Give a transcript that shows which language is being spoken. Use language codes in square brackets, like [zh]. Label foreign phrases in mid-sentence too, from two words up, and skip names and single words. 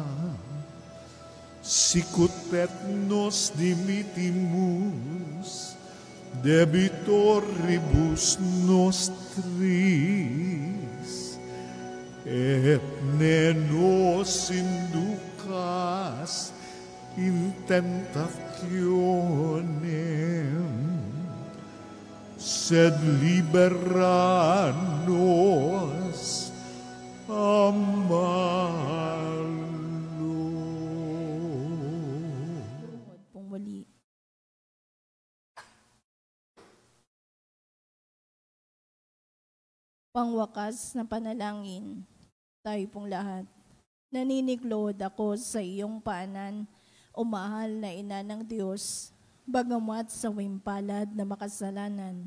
[la] sicut et nos dimittimus debitoribus nostris, et ne nos inducas in tentationem, sed libera nos a malo. [tl] Pong muli. Pangwakas na panalangin, tayo pong lahat. Naniniglod ako sa iyong paanan, o mahal na ina ng Diyos, bagamat sa wimpalad na makasalanan.